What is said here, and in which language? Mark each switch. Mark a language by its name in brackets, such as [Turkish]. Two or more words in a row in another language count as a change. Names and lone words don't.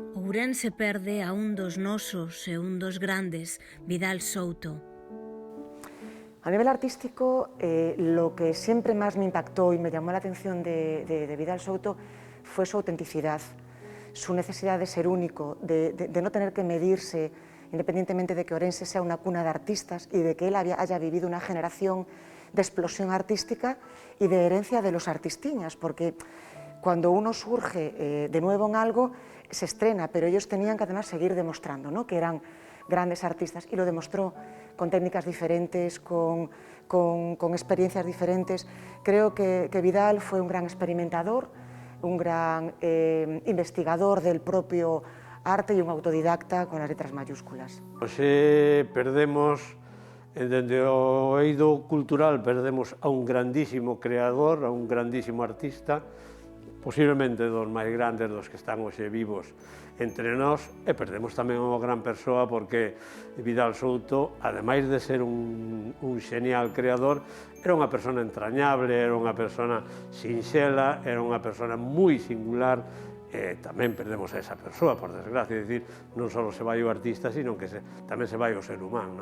[Galician] Ourense perde a un dos nosos e un dos grandes, Vidal Souto. [Spanish] A nivel artístico, lo que siempre más me impactó y me llamó la atención de Vidal Souto fue su autenticidad, su necesidad de ser único, de no tener que medirse, independientemente de que Ourense sea una cuna de artistas y de que él haya vivido una generación de explosión artística y de herencia de los artistiñas, porque cuando uno surge de nuevo en algo, se estrena, pero ellos tenían que además seguir demostrando, ¿no?, que eran grandes artistas, y lo demostró con técnicas diferentes, con experiencias diferentes. Creo que Vidal fue un gran experimentador, un gran investigador del propio arte e un autodidacta con as letras mayúsculas. [Galician] Hoxe perdemos, dende o eido cultural, perdemos a un grandísimo creador, a un grandísimo artista, posiblemente dos máis grandes dos que están hoxe vivos entre nós, e perdemos tamén unha gran persoa porque Vidal Souto, ademais de ser un xenial creador, era unha persona entrañable, era unha persona sinxela, era unha persona moi singular, e tamén perdemos a esa persoa, por desgracia, é dicir, non só se vai o artista, sino que tamén se vai o ser humano, non?